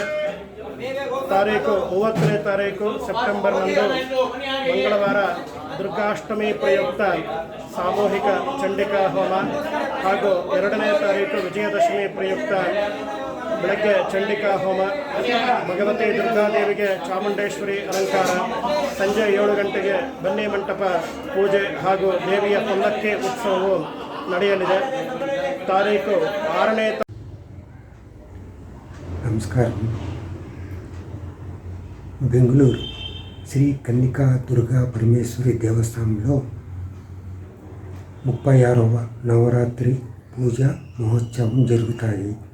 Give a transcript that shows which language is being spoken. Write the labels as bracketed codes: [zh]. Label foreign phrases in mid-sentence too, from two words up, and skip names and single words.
[kn] ತಾರೀಕು 30ನೇ ತಾರೀಕು ಸೆಪ್ಟೆಂಬರ್ನಂದು ಮಂಗಳವಾರ ದುರ್ಗಾಷ್ಟಮಿ ಪ್ರಯುಕ್ತ ಸಾಮೂಹಿಕ ಚಂಡಿಕಾ ಹೋಮ ಹಾಗೂ 2ನೇ ತಾರೀಕು ವಿಜಯದಶಮಿ ಪ್ರಯುಕ್ತ ಬೆಳಗ್ಗೆ ಚಂಡಿಕಾ ಹೋಮ, ಭಗವತಿ ದುರ್ಗಾದೇವಿಗೆ ಚಾಮುಂಡೇಶ್ವರಿ ಅಲಂಕಾರ, ಸಂಜೆ 7 ಗಂಟೆಗೆ ಬನ್ನಿ ಮಂಟಪ ಪೂಜೆ ಹಾಗೂ ದೇವಿಯ ಪಲ್ಲಕ್ಕಿ ಉತ್ಸವವು ನಡೆಯಲಿದೆ. ತಾರೀಕು 6ನೇ [te] నమస్కారం. బెంగళూరు శ్రీ కన్నికా దుర్గా పరమేశ్వరి దేవస్థానంలో 36వ నవరాత్రి పూజ మహోత్సవం జరుగుతాయి.